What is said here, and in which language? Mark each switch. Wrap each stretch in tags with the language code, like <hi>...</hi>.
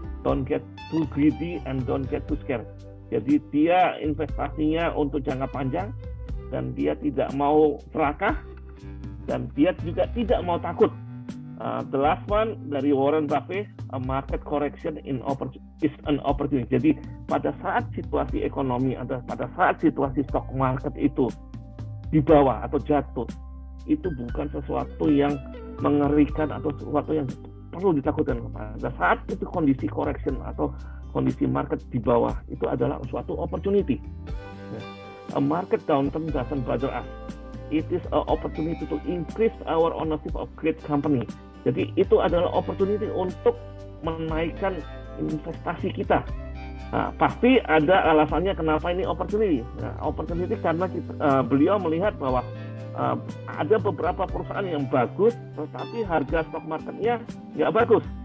<en>Don't get too greedy and don't get too scared.</en> <id>Jadi dia investasinya untuk jangka panjang dan dia tidak mau serakah dan dia juga tidak mau takut.</id> <en>The last one</en> <id>dari</id> <en>Warren Buffett, a market correction is an opportunity.</en> <id>Jadi pada saat situasi ekonomi atau pada saat situasi stock market itu di bawah atau jatuh, itu bukan sesuatu yang mengerikan atau sesuatu yang perlu ditakutkan. Pada saat itu kondisi correction atau kondisi market di bawah itu adalah suatu opportunity.</id> <en>A market downturn doesn't bother us. It is an opportunity to increase our ownership of great company.</en> <id>Jadi itu adalah opportunity untuk menaikkan investasi kita. Nah, pasti ada alasannya kenapa ini opportunity. Nah, opportunity karena beliau melihat bahwa ada beberapa perusahaan yang bagus, tetapi harga stock marketnya nggak bagus.</id>